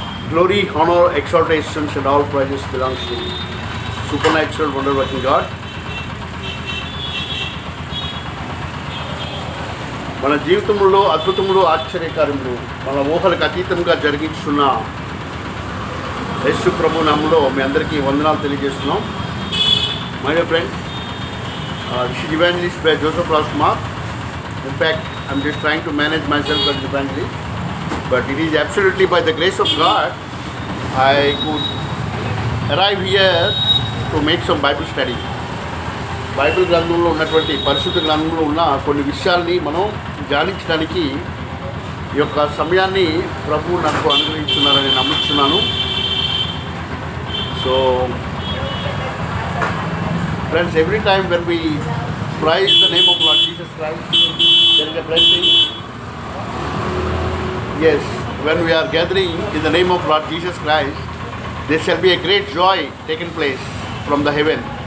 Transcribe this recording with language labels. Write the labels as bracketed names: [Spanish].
[English] Glory, honor, exaltations, and all praises belongs to supernatural, wonder-working God. [Telugu] మన జీవితంలో అద్భుతములు, ఆశ్చర్యకార్యములు మన ఊహలకు అతీతంగా జరిగించున్న యేసు ప్రభు నామములో మీ అందరికీ వందనాలు తెలియజేస్తున్నాం. [English] My dear friends, this is evangelist by Joseph Rajkumar. In fact, I'm just trying to manage myself as an evangelist, but it is absolutely by the grace of God I could arrive here to make some Bible study. [Telugu] Bible గ్రంథంలో ఉన్నటువంటి పరిశుద్ధ గ్రంథంలో ఉన్న కొన్ని విషయాల్ని మనం ధ్యానించడానికి ఈ యొక్క సమయాన్ని ప్రభు నాకు అనుగ్రహిస్తున్నారని నమ్ముతున్నాను. [English] So friends, every time when we praise the name of Lord Jesus Christ, there is a blessing. Yes, when we are gathering in the name of Lord Jesus Christ, there shall be a great joy taken place from the heaven.